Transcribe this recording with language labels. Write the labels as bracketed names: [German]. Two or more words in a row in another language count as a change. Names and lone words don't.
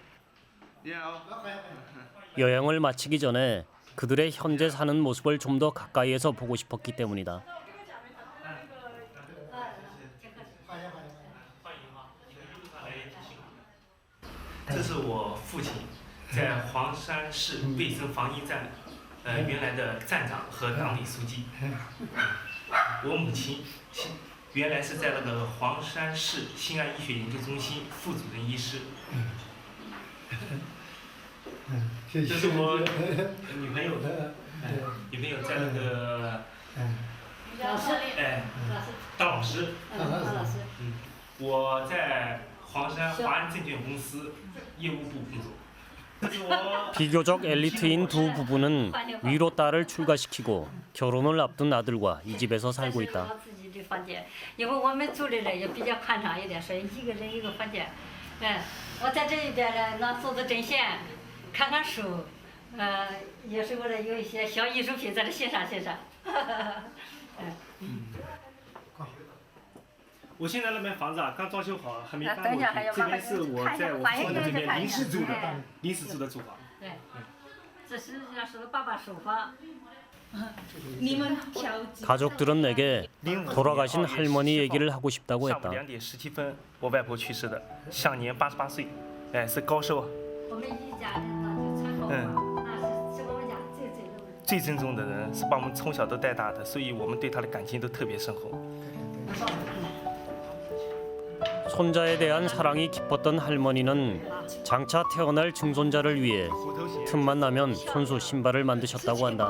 [Korean] 여행을 마치기 전에 그들의 현재 사는 모습을 좀 더 가까이에서 보고 싶었기 때문이다. [Chinese] 这是我父亲在黄山市卫生防疫站，原来的站长和党委书记。我母亲原来是在那个黄山市新安医学研究中心副主任医师。这是我女朋友，女朋友在那个，当老师。我在黄山华安证券公司业务部工作。 [Korean] 비교적 엘리트인 두 부부는 위로 딸을 출가시키고 결혼을 앞둔 아들과 이 집에서 살고 있다. [Chinese] 因为我们住的人也比较宽敞一点，所以一个人一个房间。我在这一边呢，能做做针线，看看书，有时候呢有一些小艺术品在这欣赏欣赏。我现在那边房子啊，刚装修好，还没搬过去。这边是我在我父亲这边临时住的住房。对，这实际上是爸爸首房。 [Korean] 가족들은 내게 돌아가신 할머니 얘기를 하고 싶다고 했다. [Chinese] 2 点17分，我外婆去世的，享年88岁，是高寿。最珍重的人是把我们从小都带大的，所以我们对他的感情都特别深厚。 [Korean] 손자에 대한 사랑이 깊었던 할머니는 장차 태어날 증손자를 위해 틈만 나면 손수 신발을 만드셨다고 한다.